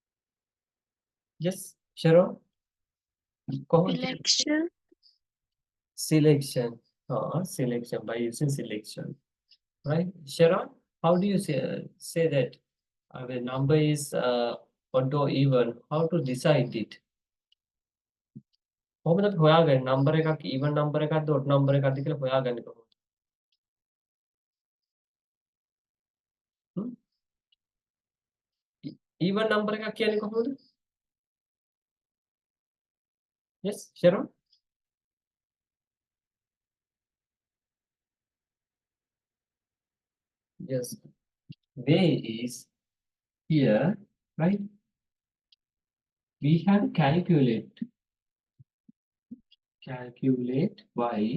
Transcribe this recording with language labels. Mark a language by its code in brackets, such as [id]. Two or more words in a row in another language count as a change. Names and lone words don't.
[en] Yes, Sharon. කොහොමද? Selection. selection. Selection by using selection. Right, Sharon? How do you say that the number is odd or even? How to decide it? [si] කොහොමද අපි හොයාගන්නේ number එකක් [en] even number [si] එකක්ද [en] odd number [si] එකක්ද කියලා හොයාගන්නේ කොහොමද? [en] Even number [si] එකක් කියන්නේ කොහොමද? [en] Yes, Sharon? Yes. Way is here, right? We have calculate y.